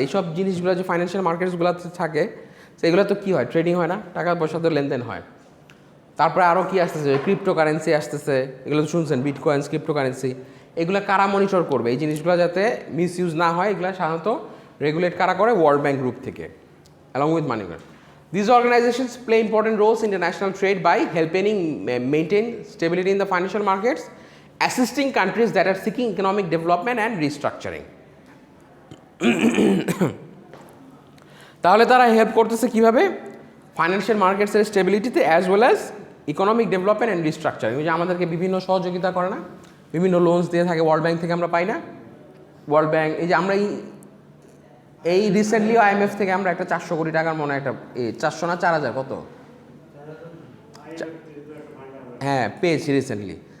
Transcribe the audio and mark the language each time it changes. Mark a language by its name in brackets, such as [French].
[Bangla] এইসব জিনিসগুলো যে ফাইন্যান্সিয়াল মার্কেটসগুলোতে থাকে সেগুলো তো কী হয়, ট্রেডিং হয় না, টাকা পয়সা তো লেনদেন হয়। তারপরে আরও কী আসতেছে, ক্রিপ্টো কারেন্সি আসতেছে, এগুলো তো শুনছেন, বিটকয়েন্স, ক্রিপ্টো কারেন্সি, এগুলো কারা মনিটর করবে, এই জিনিসগুলো যাতে মিস ইউজ না হয়, এগুলো সাধারণত রেগুলেট কারা করে, ওয়ার্ল্ড ব্যাংক গ্রুপ থেকে, along with money market. [English] These organizations play important roles in international trade by helping maintain stability in the financial markets, assisting countries that are seeking economic development and restructuring. [Bangla] তাহলে তারা help করতেছে কিভাবে, financial মার্কেটসের স্টেবিলিটিতে as well as economic development and restructuring. ওই যে আমাদেরকে বিভিন্ন সহযোগিতা করে না, বিভিন্ন লোনস দিয়ে থাকে, ওয়ার্ল্ড ব্যাংক থেকে আমরা পাই না, ওয়ার্ল্ড ব্যাংক, এই যে আমরা এই রিসেন্টলি IMF থেকে আমরা একটা 400 কোটি টাকার মনে একটা 400 না 4000 কত, হ্যাঁ পেয়েছি রিসেন্টলি।